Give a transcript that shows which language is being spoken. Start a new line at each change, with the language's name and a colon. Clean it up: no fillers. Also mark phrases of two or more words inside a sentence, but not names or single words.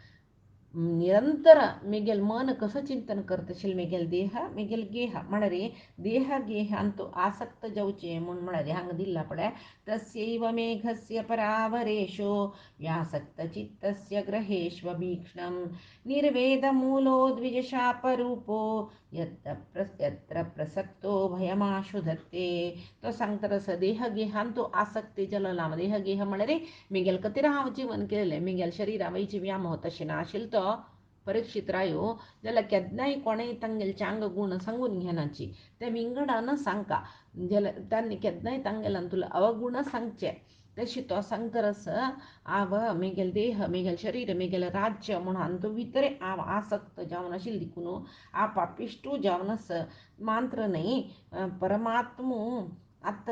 Konkani: निरंतर मेगेल मन कसं चिंतन करतशील मेगेल देह मेगेल गेह म्हळ्यार देह गेहांतू आसक्त जावचे म्हूण म्हळ्यार हांगा दिल्ला पळय
Sanskrit: तस्यैव मेघस्य परावरेशो व्यासक्तचित्तस्य ग्रहेष्वभीक्ष्णं निर्वेदमूलो द्विजशापरूपो यत्र प्रसक्तो भयमाशु धत्ते
Konkani: तो सांगता रस देह गेहांतू आसक्ती जलला देह गेह म्हळ्यार मेगेल कतीर हांव जीवन केलें मेगेल शरीरा वयची व्यामोह तशें नाशिल्लो तो परीक्षित रायो जाल्यार केन्नाय कोणेय तांगेले चांग गुण सांगून घेनाची ते विंगडान सांगता जाल्यार तांणी केन्नाय तांगेल्यान तुला अवगुण सांगचे तशी तो सांगता रस हांव मेगेल देह मेगेल शरीर मेगेल राज्य म्हूण हांतू भितर हांव आसक्त जावन आशिल्ली देखून हांव पापिश्टू जावन आस मात्र न्ही परमात्मू आत्तां